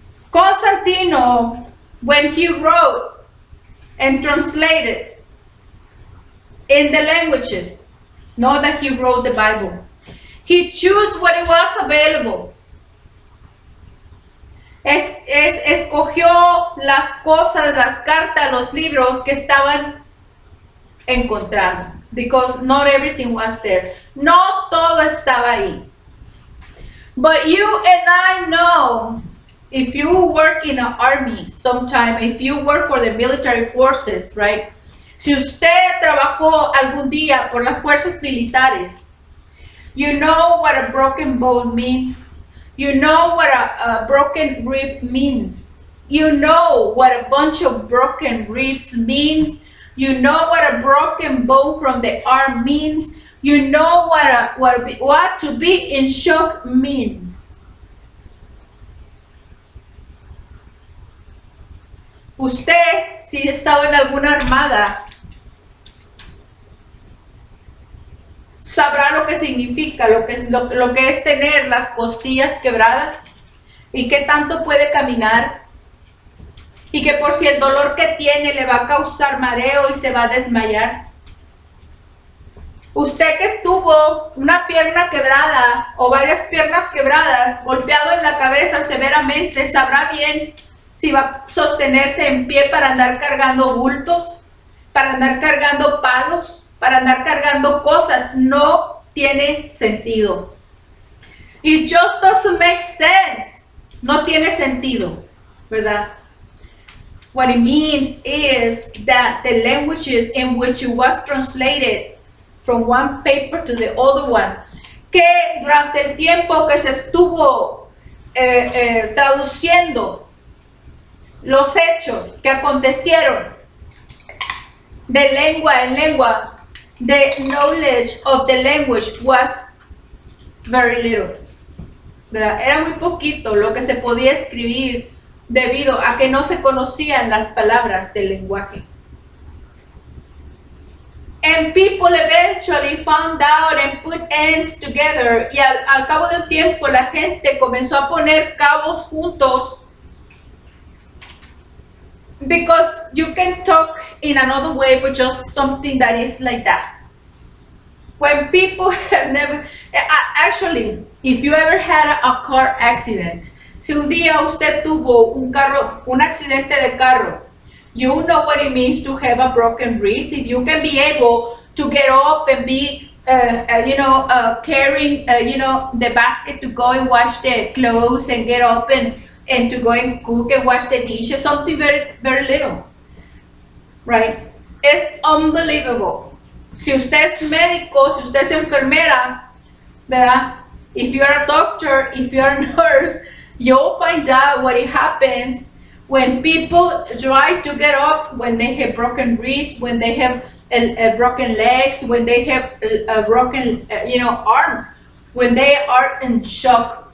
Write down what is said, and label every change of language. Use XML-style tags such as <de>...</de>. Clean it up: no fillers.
<en>Constantino, when he wrote and translated in the languages, not that he wrote the Bible, he chose what it was available.</en> <es>escogió las cosas, las cartas, los libros que estaban encontrando.</es> <en>Because not everything was there.</en> <es>No todo estaba ahí.</es> <en>But you and I know, if you work in an army sometime, if you work for the military forces, right?</en> <es>Si usted trabajó algún día por las fuerzas militares,</es> <en>you know what a broken bone means. You know what a broken rib means. You know what a bunch of broken ribs means. You know what a broken bone from the arm means. You know what to be in shock means.</en> <es>Usted, si estaba en alguna armada, sabrá lo que significa, lo que es tener las costillas quebradas y qué tanto puede caminar y que por si el dolor que tiene le va a causar mareo y se va a desmayar. Usted que tuvo una pierna quebrada o varias piernas quebradas, golpeado en la cabeza severamente, sabrá bien si va a sostenerse en pie para andar cargando bultos, para andar cargando palos, para andar cargando cosas. No tiene sentido.</es> <en>It just doesn't make sense.</en> <es>No tiene sentido, ¿verdad?</es> <en>What it means is that the languages in which it was translated from one paper to the other one,</en> <es>que durante el tiempo que se estuvo traduciendo los hechos que acontecieron de lengua en lengua,</es> <en>the knowledge of the language was very little,</en> <es>¿verdad? Era muy poquito lo que se podía escribir debido a que no se conocían las palabras del lenguaje.</es> <en>And people eventually found out and put ends together.</en> <es>Y al cabo de un tiempo la gente comenzó a poner cabos juntos.</es> <en>Because you can talk in another way, but just something that is like that. When people have never... Actually, if you ever had a car accident,</en> <es>si un día usted tuvo un accidente de carro,</es> <en>you know what it means to have a broken wrist. If you can be able to get up and be, carrying, the basket to go and wash the clothes and get up and to go and cook and wash the dishes, something very, very little, right? It's unbelievable.</en> <es>Si usted es médico, si usted es enfermera, ¿verdad?</es> <en>If you're a doctor, if you're a nurse, you'll find out what it happens when people try to get up, when they have broken wrists, when they have broken legs, when they have broken, arms, when they are in shock.</en>